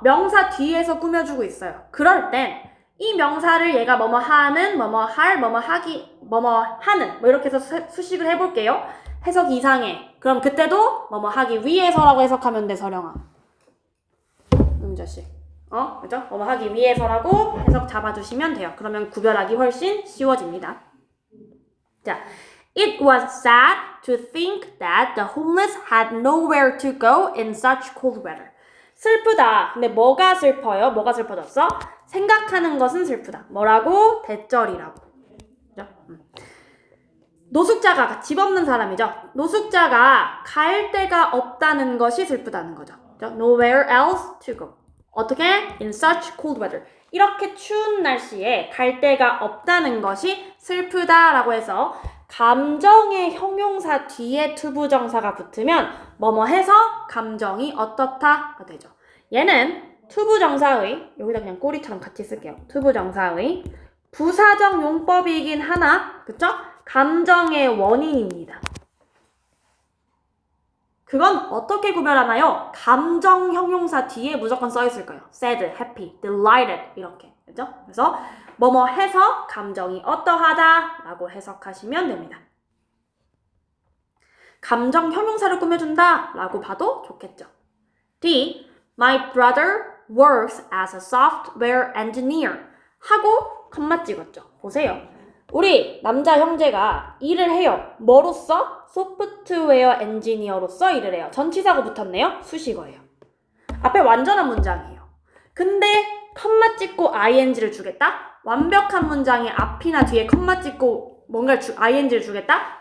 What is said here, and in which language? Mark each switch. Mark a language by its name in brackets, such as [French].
[Korean] 명사 뒤에서 꾸며주고 있어요. 그럴 땐 이 명사를 얘가 뭐뭐 하는, 뭐뭐 할, 뭐뭐 하기, 뭐뭐 하는 뭐 이렇게 해서 수식을 해볼게요. 해석이 이상해. 그럼 그때도 뭐뭐 하기 위해서라고 해석하면 돼, 서령아. 자식. 그죠? 뭐뭐 하기 위해서라고 해석 잡아주시면 돼요. 그러면 구별하기 훨씬 쉬워집니다. 자, [English] It was sad to think that the homeless had nowhere to go in such cold weather. [Korean] 슬프다. 근데 뭐가 슬퍼요? 뭐가 슬퍼졌어? 생각하는 것은 슬프다. 뭐라고? 대절이라고. 그죠? 노숙자가 집 없는 사람이죠. 노숙자가 갈 데가 없다는 것이 슬프다는 거죠. [English] Nowhere else to go. [Korean] 어떻게? [English] In such cold weather. [Korean] 이렇게 추운 날씨에 갈 데가 없다는 것이 슬프다라고 해서 감정의 형용사 뒤에 투부정사가 붙으면 뭐뭐 해서 감정이 어떻다가 되죠. 얘는 투부정사의, 여기다 그냥 꼬리처럼 같이 쓸게요. 투부정사의 부사적 용법이긴 하나, 그쵸? 감정의 원인입니다. 그건 어떻게 구별하나요? 감정 형용사 뒤에 무조건 써 있을 거예요. [English] sad, happy, delighted [Korean] 이렇게. 그죠? 그래서 뭐뭐 해서 감정이 어떠하다 라고 해석하시면 됩니다. 감정 형용사를 꾸며준다 라고 봐도 좋겠죠. D. [English] My brother works as a software engineer [Korean] 하고 컴마 찍었죠. 보세요. 우리 남자 형제가 일을 해요. 뭐로써? 소프트웨어 엔지니어로서 일을 해요. 전치사가 붙었네요. 수식어예요. 앞에 완전한 문장이에요. 근데 컴마 찍고 ing를 주겠다? 완벽한 문장에 앞이나 뒤에 컴마 찍고 뭔가를 ing를 주겠다?